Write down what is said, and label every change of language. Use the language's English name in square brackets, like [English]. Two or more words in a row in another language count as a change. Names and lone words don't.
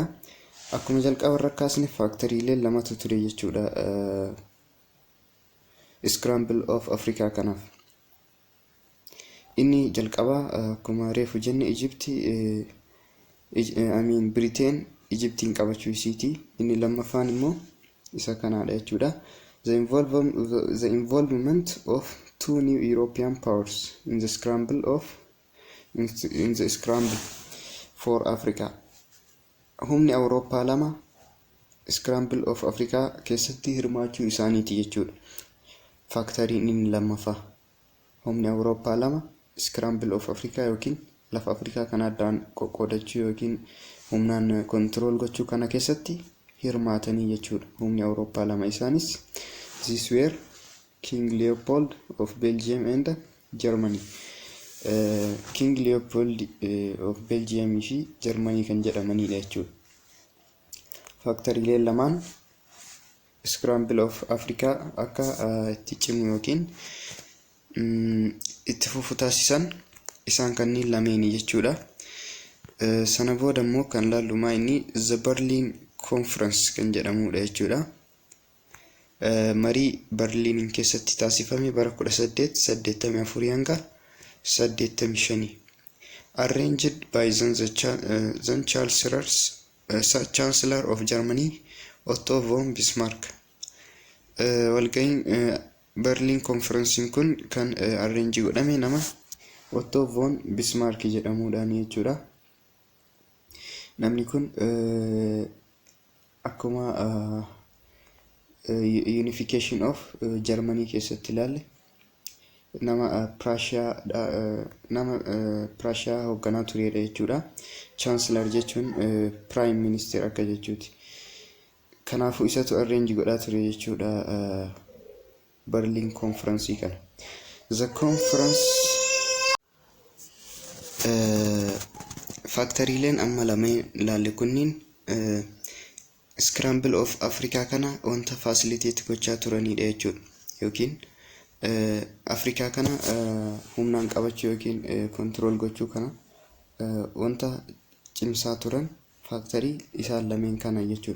[Oromo] Akkuma jalqaba irra kaasne faaktoriilee lamatu ture jechuudha [English] Scramble of Africa [Oromo] kanaaf. Inni jalqabaa akkuma reefu jenne Britain Egyptiin qabachuu isiiti. Inni lammaffaan immoo isa kanaadha jechuudha. [English] The involvement of two new European powers in the scramble for Africa. [Oromo] Humni Awurooppaa lama [English] Scramble of Africa [Oromo] keessatti hirmaachuu isaaniiti jechuudha. Faaktoriin inni lammaffaa. Humni Awurooppaa lama [English] Scramble of Africa [Oromo] yookiin lafa Afrikaa kana addaan qoqqoodachuu yookiin humnaan control gochuu kana keessatti hirmaatanii jechuudha. Humni Awurooppaa lama isaanis [English] these were King Leopold of Belgium and Germany. King Leopold of Belgium [Oromo] fi Germany kan jedhamanidha jechuudha. Faaktoriileen lamaan [English] Scramble of Africa [Oromo] akka itti cimu yookiin itti fufu taasisan isaan kanneen lameeni jechuudha. Sana booda immoo kan laallumaa inni The Berlin Conference kan jedhamudha jechuudha. Marii Berliin keessatti taasifame bara 1884 hanga 85. [English] Arranged by the Chancellor of Germany Otto von Bismarck. [Oromo] Walga'iin Berlin Conference kun kan [English] arrange godhame [Oromo] nama Otto von Bismarck jedhamuudhaan jechuudha. Namni kun akkuma [English] unification of Germany [Oromo] keessatti ilaalle nama Prussia hoogganaa turedha jechuudha. Chancellor jechuun [English] Prime Minister [Oromo] akka jechuuti. Kanaafuu isatu arrange godhaa ture jechuudha Berlin Conference kana. [English] The conference [Oromo] faaktoriileen amma lameen ilaalle kunniin [English] Scramble of Africa [Oromo] kana wanta facilitate gochaa turanidha jechuudha. Yookiin Afrikaa kana humnaan qabachuu yookiin control gochuu kana wanta cimsaa turan faaktorii isaan lameen kana jechuudha.